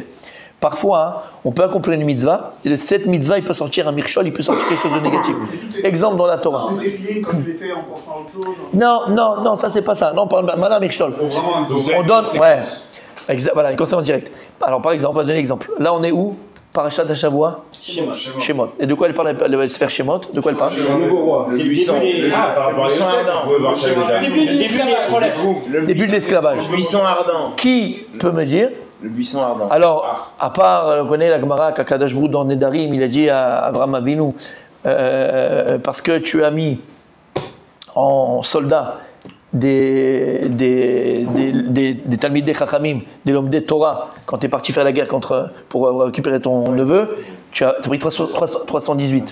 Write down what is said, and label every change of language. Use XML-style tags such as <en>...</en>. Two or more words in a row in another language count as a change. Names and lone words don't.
<fr>Parfois, on peut accomplir une mitzvah, et de cette mitzvah, il peut sortir un mirchol, il peut sortir quelque chose de négatif. Exemple dans la Torah. Des filines, comme je l'ai fait en pensant à autre chose. Non, ça c'est pas ça. Non, on parle maintenant mirchol. On donne, ouais. Voilà, une conséquence directe. Alors par exemple, on va donner l'exemple. Là, on est où?</fr> <he>פרשת השבוע. שמות.</he> <fr>Et de quoi elle parle? Elle va se faire Shemot. De quoi elle parle? Le nouveau roi. C'est le buisson. Par rapport à Yosef, on pouvait voir ça déjà. Le début de l'esclavage. Le buisson ardent. Qui peut me dire? Le buisson ardent. Alors, à part, on connaît la Gemara qu'</fr> <he>הקדוש ברוך הוא</he> <fr>dans Nedarim, il a dit à Avraham Avinu, parce que tu as mis en soldats des</fr> <he>תלמידי חכמים,</he> <fr>des</fr> <he>לומדי תורה,</he> <fr>quand tu es parti faire la guerre pour récupérer ton neveu, tu as pris 318.</fr>